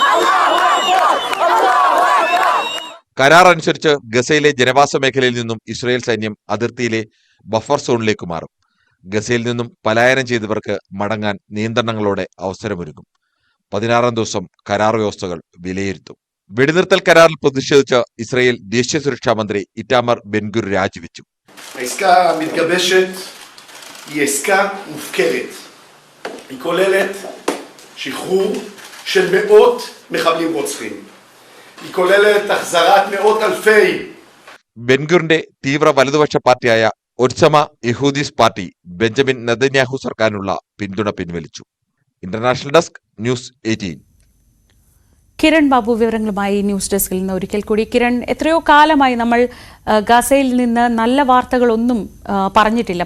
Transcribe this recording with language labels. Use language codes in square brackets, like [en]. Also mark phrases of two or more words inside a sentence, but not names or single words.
[ml] കരാർ അനുസരിച്ച് ഗസയിലെ ജനവാസ മേഖലയിൽ നിന്നും ഇസ്രായേൽ സൈന്യം അതിർത്തിയിലെ ബഫർ സോണിലേക്ക് മാറും. ഗസയിൽ നിന്നും പലായനം ചെയ്തവർക്ക് മടങ്ങാൻ നിയന്ത്രണങ്ങളോടെ അവസരമൊരുക്കും. 16-ാം ദിവസം കരാർ വ്യവസ്ഥകൾ വിലയിരുത്തും. വെടിനിർത്തൽ കരാറിൽ പ്രതിഷേധിച്ച് ഇസ്രായേൽ ദേശീയ സുരക്ഷാ മന്ത്രി ഇറ്റാമർ ബെൻഗ്വിർ രാജിവെച്ചു. [he] העסקה המתגבשת היא עסקה מופקרת. היא כוללת שחרור של מאות מחבלים רוצחים. היא כוללת החזרת מאות אלפי. [ml] ബെൻഗ്വിറിന്റെ തീവ്ര വലതുപക്ഷ പാർട്ടിയായ ഒർച്ചമ യഹൂദീസ് പാർട്ടി ബെഞ്ചമിൻ നെതന്യാഹു സർക്കാരിനുള്ള പിന്തുണ പിൻവലിച്ചു. [en] International Desk, News 18. [ml] കിരൺ ബാബു വിവരങ്ങളുമായി [en] news deskil [ml] നിന്ന് ഒരിക്കൽ കൂടി. കിരൺ, എത്രയോ കാലമായി നമ്മൾ ഗസയിൽ നിന്ന് നല്ല വാർത്തകളൊന്നും പറഞ്ഞിട്ടില്ല.